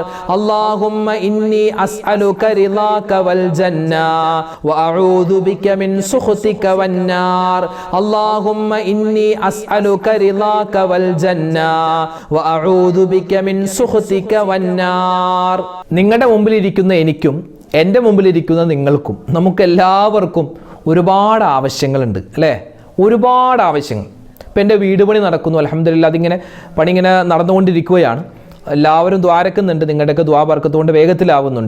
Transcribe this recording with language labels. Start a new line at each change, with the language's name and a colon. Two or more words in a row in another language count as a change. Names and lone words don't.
Arabic: اللهم إني أسألك رضاك والجنة وأعوذ بك من سخطك والنار. اللهم إني أسألك رضاك والجنة وأعوذ بك من سخطك والنار.
Malayalam: നിങ്ങളുടെ മുമ്പിലിരിക്കുന്ന എനിക്കും എൻ്റെ മുമ്പിലിരിക്കുന്ന നിങ്ങൾക്കും നമുക്കെല്ലാവർക്കും ഒരുപാട് ആവശ്യങ്ങളുണ്ട് അല്ലേ? ഒരുപാട് ആവശ്യങ്ങൾ. ഇപ്പം എൻ്റെ വീട് പണി നടക്കുന്നു, അൽഹംദുലില്ലാഹ്. അതിങ്ങനെ പണി ഇങ്ങനെ നടന്നുകൊണ്ടിരിക്കുകയാണ്. എല്ലാവരും ദ്വാരക്കുന്നുണ്ട്, നിങ്ങളുടെയൊക്കെ ദ്വാ ബർക്കത്തുകൊണ്ട് വേഗത്തിലാവുന്നുണ്ട്.